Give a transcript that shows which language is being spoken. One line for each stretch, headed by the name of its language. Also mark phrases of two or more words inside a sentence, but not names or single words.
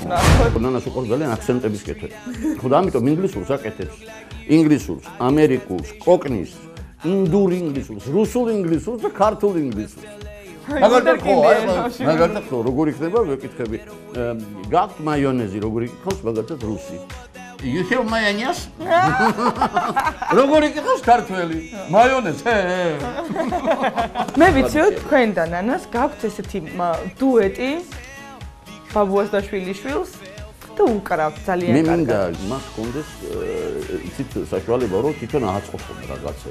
Georgian: ნანას უყურს ძალიან აქცენტების კეთება. ხო და ამიტომ ინგლისურს აკეთებს. ინგლისურს, ამერიკულს, კოკნის, ინდურ ინგლისურს, რუსულ ინგლისურს და ქართულ ინგლისურს. მაგალითად ხო, როგორი ხდება, ვეკითხები. გაქვთ მაიონეზი, როგორი იქნება მაგალითად რუსი.
English: You have mayonnaise?
Georgian: როგორი იქნება ქართველი? მაიონეზი. მე ვიცი რომ თქვენ და ნანას გაქვთ ესეთი დუეტი ბაბუას და შვილიშვილს და უკრავთ ძალიან კარგად. მე მინდა მას კონდეს იცით საშუალება რომ თვითონ ააწყობო რაღაცა.